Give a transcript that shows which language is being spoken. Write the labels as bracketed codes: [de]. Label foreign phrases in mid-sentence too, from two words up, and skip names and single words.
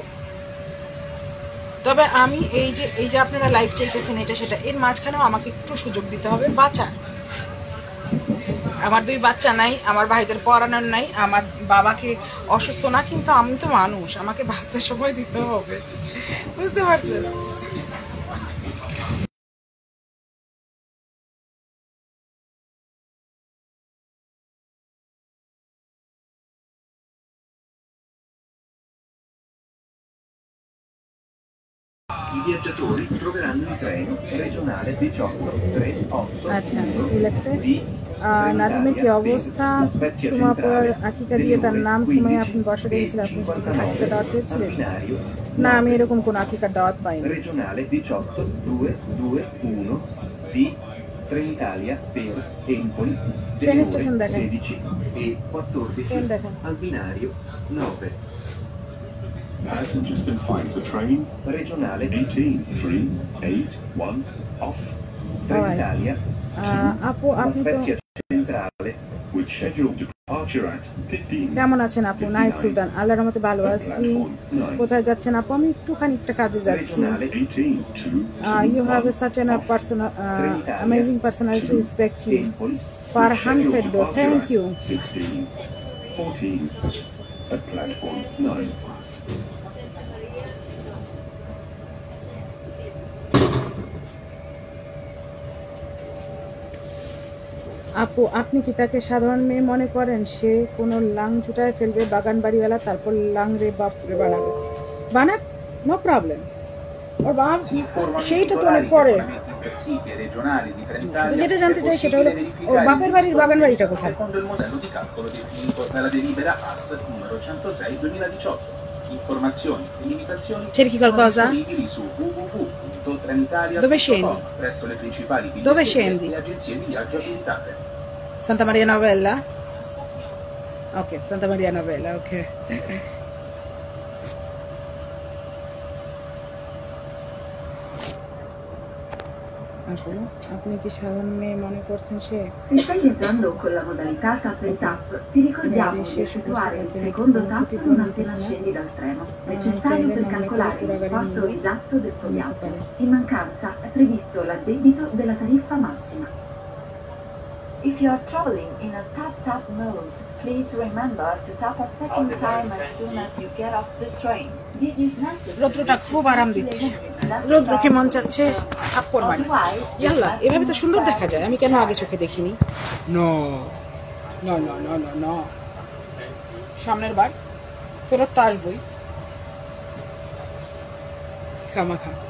[bn] তবে আমি এই যে আপনারা লাইভ চাইতেছেন এটা সেটা, এর মাঝখানেও আমাকে একটু সুযোগ দিতে হবে বাঁচার। আমার 2 বাচ্চা নাই, আমার ভাইদের পড়ানোর নাই, আমার বাবাকে অসুস্থ না, কিন্তু আমি তো মানুষ, আমাকে বাঁচতে সময় দিতে হবে, বুঝতে পারছেন? [it] I viaggiatori troveranno il treno regionale 1838 [bn] আচ্ছা, রিল্যাক্সে। নাদিমের কি অবস্থা? সুমা আকিকা দিয়ে তার নাম সুমাইয়া আপনি বসে রেখেছিলেন, আপনি আকিকা দাওয়াত পেয়েছিলেন? না, আমি এরকম কোনো আকিকার দাওয়াত পাইনি। [it] regionale 18221 di Trenitalia per Empoli delle ore 16 e 14 al binario 9. [en] Passengers can find the train [it] Regionale [en] 18381 off Trenitalia [bn] আপু আপনি তো [it] centrale [en] with scheduled departure at 15. [bn] কেমন আছেন আপু? নাইট সুলতান, আল্লাহর রহমতে ভালো আছি। কোথায় যাচ্ছেন আপু? আমি একটু খানিকটা কাজে যাচ্ছি। [en] You have such an amazing personality, respect you. Farhan Firdaus, thank you. 1614 at platform 9. [bn] আপু আপনি কি তাকে সাধারণ মেয়ে মনে করেন? সে কোনো লাং জুটায় ফেলবে বাগান বাড়িওয়ালা, তারপর লাং রে বাপ রে বানাবে, বানাক, [en] no problem. [bn] ওর বাপ সেইটা তো অনেক পরে। যেটা জানতে চাই সেটা হলো ওর বাপের বাড়ির বাগান বাড়িটা কোথায়? [it] Secondo il modello di calcolo definito nella delibera ART numero 106/2018. Informazioni e limitazioni Cerchi qualcosa? sono disponibili su www.trenitalia.com Dove scendi? presso le principali Dove biglietterie scendi? e agenzie di viaggio abilitate. Santa Maria Novella? Ok, Santa Maria Novella, ok. [bn] আপনি কি সাধারণ মেয়ে মনে করছেন সে? [it] Se stai viaggiando con la modalità [en] tap and tap, [it] ti ricordiamo di effettuare il secondo tap non appena scendi dal treno, necessario per calcolare l'importo esatto del tuo viaggio. In mancanza è previsto l'addebito della tariffa massima. [en] If you are traveling in a tap-tap mode, Please remember to tap a second time as soon as you get off the train. This is necessary. [bn] রৌদ্রটা খুব আরাম দিচ্ছে, রৌদ্রকে মন চাচ্ছে থাপ্পড় মারি। ইয়াল্লা, এভাবে তো সুন্দর দেখা যায়, আমি কেন আগে চোখে দেখিনি? [en] no no no no no no, [bn] সামনের বার ফেরত তো আসবই খামাখা।